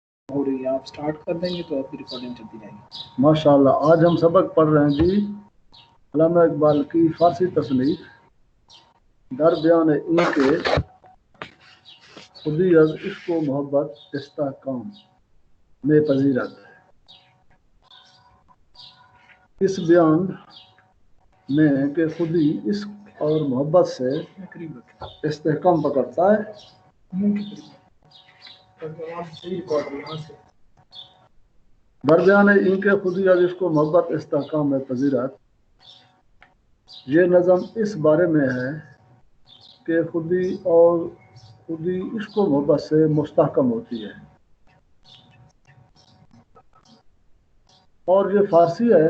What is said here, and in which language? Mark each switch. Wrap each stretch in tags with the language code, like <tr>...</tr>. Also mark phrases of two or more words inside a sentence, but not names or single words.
<ur>ہو رہی ہے، آپ سٹارٹ کر دیں گے تو آپ کی ریکارڈنگ چلتی جائے گی۔ ماشاءاللہ، آج ہم سبق پڑھ رہے ہیں جی علامہ اقبال کی فارسی تصنیف</ur> <fa>در بیان این کے خودی از عشق و محبت استحکام میں پذیرت۔</fa> <ur>اس بیان میں کہ خودی عشق اور محبت سے استحکام پکڑتا ہے،</ur> <fa>در بیان این کے خودی از عشق و محبت استحکام میں پذیرت،</fa> <ur>یہ نظم اس بارے میں ہے کہ خودی عشق و محبت سے مستحکم ہوتی ہے، اور یہ فارسی ہے۔</ur>